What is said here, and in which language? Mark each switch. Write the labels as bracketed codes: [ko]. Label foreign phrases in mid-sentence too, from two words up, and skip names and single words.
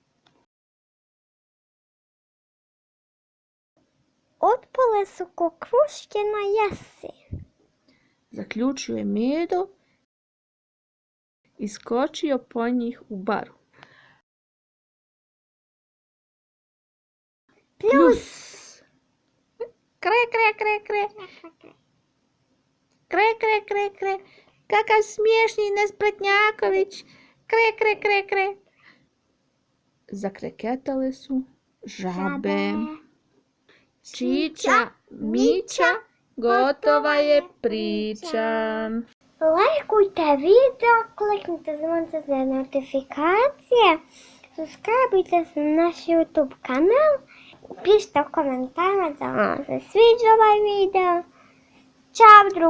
[hr] Otpale su ko kruške na jesen. Zaključio je Medo i skočio po njih u baru. Plus! Kre, kre, kre, kre. Kre, kre, kre, kre. Kakav smiješni Nespretnjaković. Kre, kre, kre, kre. Zakreketale su žabe. Čiča, miča, gotova je priča. Lajkujte video, kliknite zvonce za notifikacije, subscribeujte se na naš YouTube kanal, pišite u komentarima da vam se sviđa ovaj video.